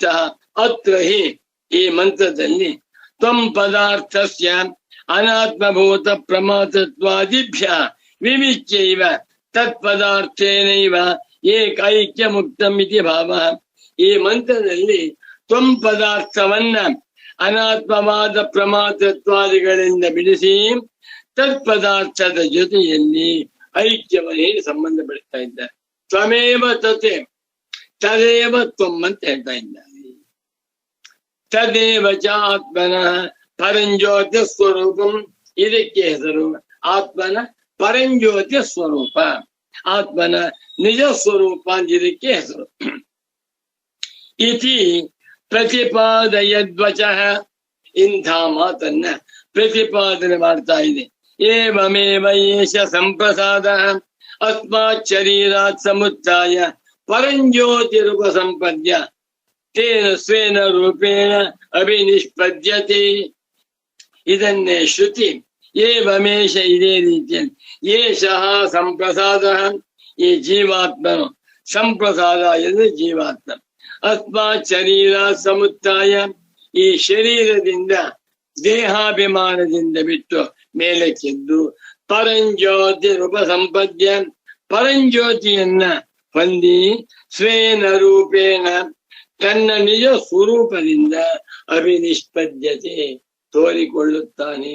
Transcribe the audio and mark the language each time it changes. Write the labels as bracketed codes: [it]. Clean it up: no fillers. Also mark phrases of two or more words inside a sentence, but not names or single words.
[sa] ಅತ್ರ ಹಿ [kn] ಈ ಮಂತ್ರದಲ್ಲಿ [sa] ತ್ವಂ ಪದಾರ್ಥಸ್ಯ ಅನಾತ್ಮಭೂತ ಪ್ರಮಾತತ್ವಾದಿಭ್ಯ ವಿವಿಚ್ಯೈವ ತತ್ಪದಾರ್ಥೇನೈವ ಏಕೈಕ್ಯ ಮುಕ್ತಂ ಇತಿ ಭಾವ. [kn] ಈ ಮಂತ್ರದಲ್ಲಿ ತ್ವಂ ಪದಾರ್ಥವನ್ನ ಅನಾತ್ಮವಾದ ಪ್ರಮಾತತ್ವಾದಿಗಳಿಂದ ಬಿಡಿಸಿ ತತ್ಪದಾರ್ಥದ ಜೊತೆಯಲ್ಲಿ ಐಕ್ಯವನ್ನೇ ಸಂಬಂಧ ಪಡ್ತಾ ಇದ್ದಾರೆ. [sa] ತ್ವಮೇವ ತತೆ, ತದೇವ ತ್ವಂ [kn] ಅಂತ ಹೇಳ್ತಾ ಇದ್ದಾರೆ. [sa] ತದೇವ ಚ ಆತ್ಮನಃ ಪರಂಜ್ಯೋತಿ ಸ್ವರೂಪಂ, [kn] ಇದಕ್ಕೆ ಹೆಸರು. ಆತ್ಮನ ಪರಂಜ್ಯೋತಿ ಸ್ವರೂಪ, ಆತ್ಮನ ನಿಜ ಸ್ವರೂಪ ಇದಕ್ಕೆ ಹೆಸರು. [sa] ಇತಿ ಪ್ರತಿಪಾದಯದ್ವಚಃ, [kn] ಇಂಥ ಮಾತನ್ನ ಪ್ರತಿಪಾದನೆ ಮಾಡ್ತಾ ಇದೆ. [sa] ಏವಮೇವ ಏಷ ಸಂಪ್ರಸಾದ ಅಸ್ಮಾತ್ ಶರೀರಾತ್ ಸಮುತ್ಥಾಯ ಪರಂಜ್ಯೋತಿರುಪ ಸಂಪದ್ಯ ತೇನ ಸ್ವೇನ ರೂಪೇಣ ಅಭಿನಿಷ್ಪದ್ಯತೆ. [kn] ಇದನ್ನೇ ಶ್ರುತಿ ಏವಮೇಷ, ಇದೇ ರೀತಿಯಲ್ಲಿ, [sa] ಏಷಃ ಸಂಪ್ರಸಾದ, [kn] ಈ ಜೀವಾತ್ಮನು, ಸಂಪ್ರಸಾದ ಎಂದರೆ ಜೀವಾತ್ಮ, [sa] ಅಸ್ಮಾತ್ ಶರೀರ ಸಮುತ್ಥಾಯ, [kn] ಈ ಶರೀರದಿಂದ ದೇಹಾಭಿಮಾನದಿಂದ ಬಿಟ್ಟು ಮೇಲಕ್ಕೆದ್ದು ಪರಂಜ್ಯೋತಿರುಪಸಂಪದ್ಯ ಪರಂಜ್ಯೋತಿಯನ್ನ ಹೊಂದಿ [sa] ಸ್ವೇನ ರೂಪೇಣ [kn] ತನ್ನ ನಿಜ ಸ್ವರೂಪದಿಂದ ಅಭಿನಿಷ್ಪದ್ಯತೆ ತೋರಿಕೊಳ್ಳುತ್ತಾನೆ.